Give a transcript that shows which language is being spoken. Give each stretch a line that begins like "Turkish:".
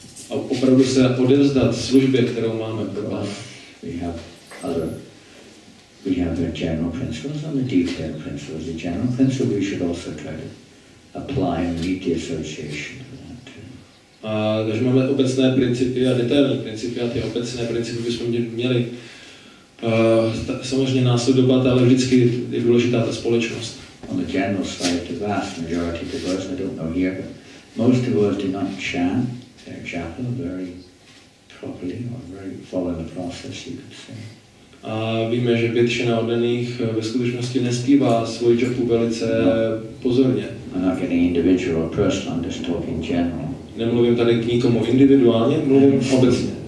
Czech: A opravdu se odevzdat službě, kterou máme pro Pána.
English: We have the general principles and the detailed principles. The general principle we should also try to apply and meet the association for that too.
Czech: Takže máme obecné principy a detailní principy a ty obecné principy bychom měli samozřejmě následovat, ale vždycky je důležitá ta společnost.
English: On the general side, the vast majority of the words, I don't know here, but most of us do not chant their japa very properly or very following the process, you could say.
Czech: A víme, že většina oddaných ve skutečnosti nespívá svůj japu velice pozorně.
English: I'm not getting individual or personal, I'm just talking general.
Czech: Nemluvím tady k nikomu individuálně, mluvím obecně.